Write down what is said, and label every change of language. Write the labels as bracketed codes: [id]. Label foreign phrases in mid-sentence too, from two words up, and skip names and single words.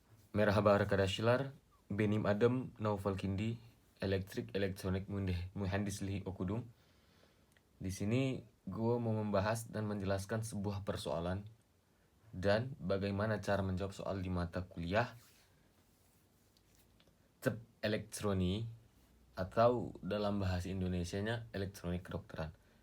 [tr] Merhaba arkadaşlar, benim adım Naufal Kindi, elektrik elektronik muhandisliği okudum. [id] Di sini gue mau membahas dan menjelaskan sebuah persoalan dan bagaimana cara menjawab soal di mata kuliah CEP Elektroni atau dalam bahasa Indonesianya elektronik kedokteran.